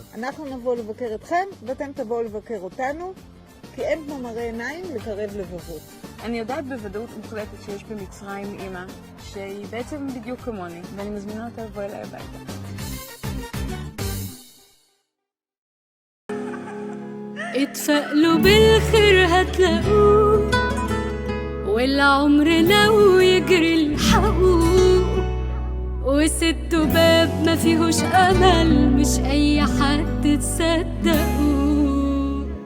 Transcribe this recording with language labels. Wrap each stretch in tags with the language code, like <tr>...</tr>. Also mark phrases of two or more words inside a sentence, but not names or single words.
<he>אנחנו נבוא לבקר אתכם, ואתם תבואו לבקר אותנו, כי אין כמו מראה עיניים לקרב לבבות. אני יודעת בוודאות מוחלטת שיש במצרים אימא, שהיא בעצם בדיוק כמוני, ואני מזמינה אותה לבוא אליי הביתה.</he> <ar>اتفائلوا بالخير هتلاقوه، والعمر لو يجري الحقوه، وسدوا باب ما فيهوش امل مش اي حد تصدقوه.</ar>